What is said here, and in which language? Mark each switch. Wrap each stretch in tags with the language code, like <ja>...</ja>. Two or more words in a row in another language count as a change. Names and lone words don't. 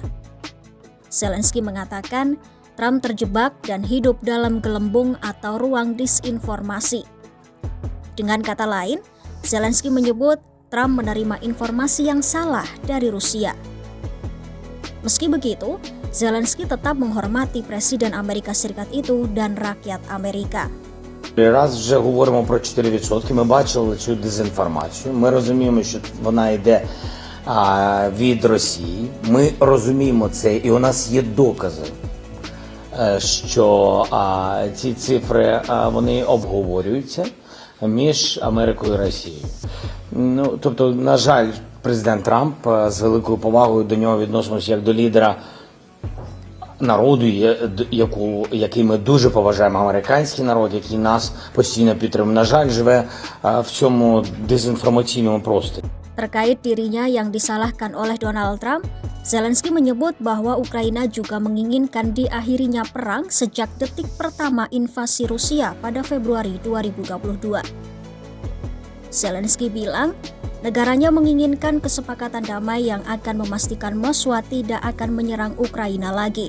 <id>Zelensky mengatakan Trump terjebak dan hidup dalam gelembung atau ruang disinformasi. Dengan kata lain, Zelensky menyebut Trump menerima informasi yang salah dari Rusia. Meski begitu, Zelensky tetap menghormati Presiden Amerika Serikat itu dan rakyat Amerika.</id> <uk>Раз вже говоримо про 4%, ми бачили цю дезінформацію, ми розуміємо, що вона йде від Росії, ми розуміємо це і у нас є докази, що ці цифри вони обговорюються між Америкою і Росією. Ну, тобто, на жаль, президент Трамп з великою повагою до нього відносимося як до лідера народу, який ми дуже поважаємо, американський народ, який нас постійно підтримує. На жаль, живе в цьому дезінформаційному просторі.</uk> <id>Terkait dirinya yang disalahkan oleh Donald Trump, Zelensky menyebut bahwa Ukraina juga menginginkan diakhirinya perang sejak detik pertama invasi Rusia pada Februari 2022. Zelensky bilang, negaranya menginginkan kesepakatan damai yang akan memastikan Moskwa tidak akan menyerang Ukraina lagi.</id>